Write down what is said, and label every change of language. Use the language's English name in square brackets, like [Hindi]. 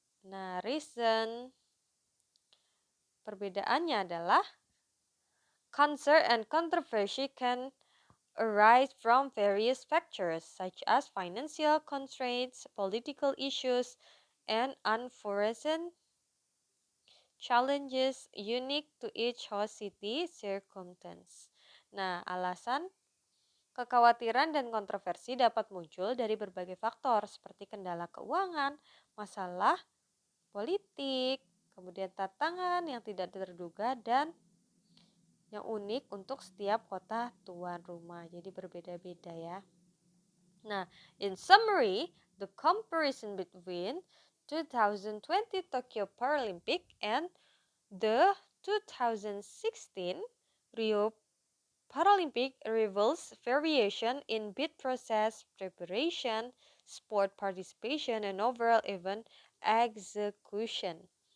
[Indonesian] Nah, reason perbedaannya adalah [English] concern and controversy can arise from various factors such as financial constraints, political issues, and unforeseen challenges unique to each host city circumstance. [Indonesian] Nah, alasan kekhawatiran dan kontroversi dapat muncul dari berbagai faktor seperti kendala keuangan, masalah politik, kemudian tantangan yang tidak terduga, dan yang unik untuk setiap kota tuan rumah. Jadi berbeda-beda ya. [English] Nah, in summary, the comparison between 2020 Tokyo Paralympic and the 2016 Rio Paralympic reveals variation in bid process, preparation, sport participation, and overall event execution.